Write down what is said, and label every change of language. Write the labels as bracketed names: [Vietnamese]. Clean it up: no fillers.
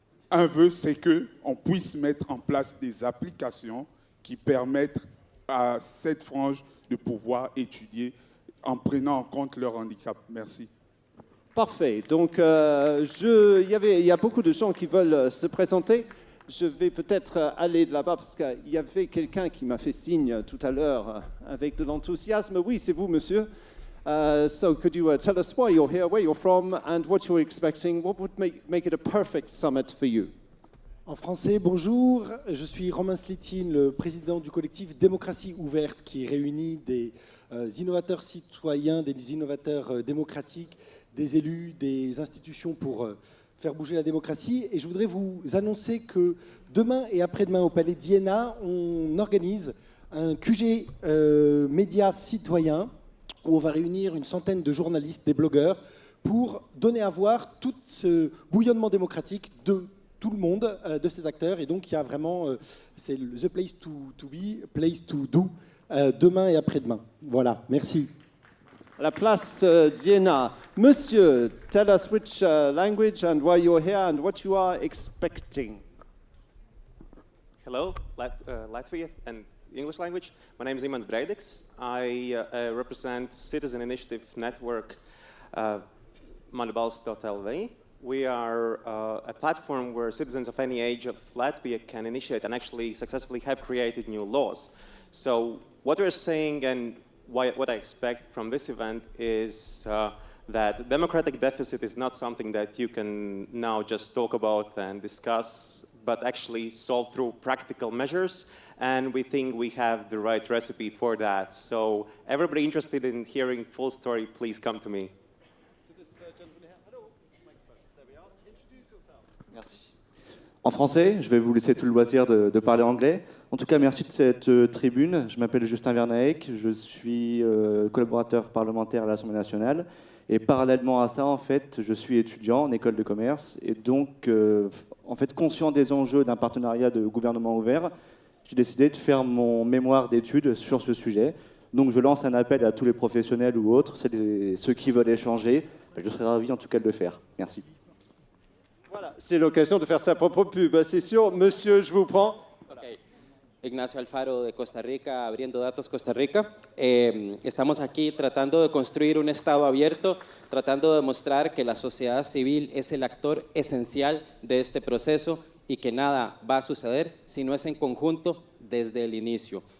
[French] Un vœu, c'est qu'on puisse mettre en place des applications qui permettent à cette frange de pouvoir étudier en prenant en compte leur handicap. Merci. Parfait. Donc, il y a beaucoup de gens qui veulent se présenter. Je vais peut-être aller de là-bas parce qu'il y avait quelqu'un qui m'a fait signe tout à l'heure avec de l'enthousiasme. Oui, c'est vous, monsieur. [English] So could you tell us why you're here, where you're from, and what you're expecting? What would make it a perfect summit for you? [French] En français, bonjour, je suis Romain Slitine, le président du collectif Démocratie Ouverte, qui réunit des innovateurs citoyens, des innovateurs démocratiques, des élus, des institutions pour faire bouger la démocratie. Et je voudrais vous annoncer que demain et après-demain au Palais d'Iéna, on organise un QG média citoyen où on va réunir une centaine de journalistes, des blogueurs, pour donner à voir tout ce bouillonnement démocratique de tout le monde de ces acteurs. Et donc, il y a vraiment, c'est [English] the place to be, place to do, [French] demain et après-demain. Voilà, merci. À la place d'Iéna. [English] Monsieur, tell us which language and why you're here and what you are expecting. Hello, Latvia and English language. My name is Imants Breidiks. I represent Citizen Initiative Network Manbalsts.lv. We are a platform where citizens of any age of Latvia can initiate and actually successfully have created new laws. So what we're saying and what I expect from this event is that democratic deficit is not something that you can now just talk about and discuss, but actually solve through practical measures. And we think we have the right recipe for that. So everybody interested in hearing full story, please come to me. [French] Merci. En français, je vais vous laisser tout le loisir de parler anglais. En tout cas, merci de cette tribune. Je m'appelle Justin Vernaec, je suis collaborateur parlementaire à l'Assemblée nationale. Et parallèlement à ça, en fait, je suis étudiant en école de commerce. Et donc, en fait, conscient des enjeux d'un partenariat de gouvernement ouvert, j'ai décidé de faire mon mémoire d'études sur ce sujet. Donc, je lance un appel à tous les professionnels ou autres, ceux qui veulent échanger. Je serais ravi en tout cas de le faire. Merci. Voilà, c'est l'occasion de faire sa propre pub, c'est sûr. Monsieur, je vous prends. [Spanish] Okay. Ignacio Alfaro de Costa Rica, Abriendo Datos Costa Rica. Estamos aquí tratando de construir un Estado abierto, tratando de demostrar que la sociedad civil es el actor esencial de este proceso y que nada va a suceder si no es en conjunto desde el inicio.